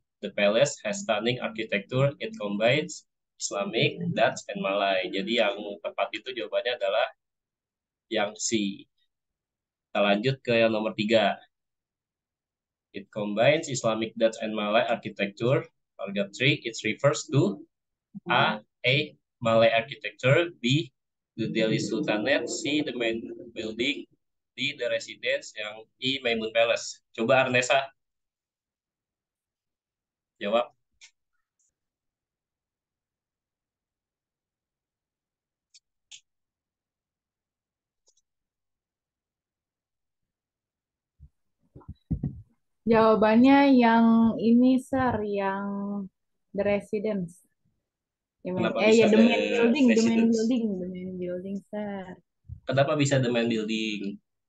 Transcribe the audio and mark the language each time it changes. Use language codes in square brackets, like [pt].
[en] The palace has stunning architecture. It combines Islamic, Dutch, and Malay. [id] Jadi yang tepat itu jawabannya adalah yang C. Kita lanjut ke yang nomor 3. [en] It combines Islamic, Dutch, and Malay architecture. Paragraph 3, it refers to A. Malay architecture. B. The Delhi Sultanate. C. The main building. D. The residence. [id] Yang E. [en] Maimun Palace. [id] Coba Arnesa jawab. Jawabannya yang ini, Sir, yang The Residence. Kenapa bisa [en] The Main The Building, Residence? The Main Building, Sir. [id] Kenapa bisa The main building?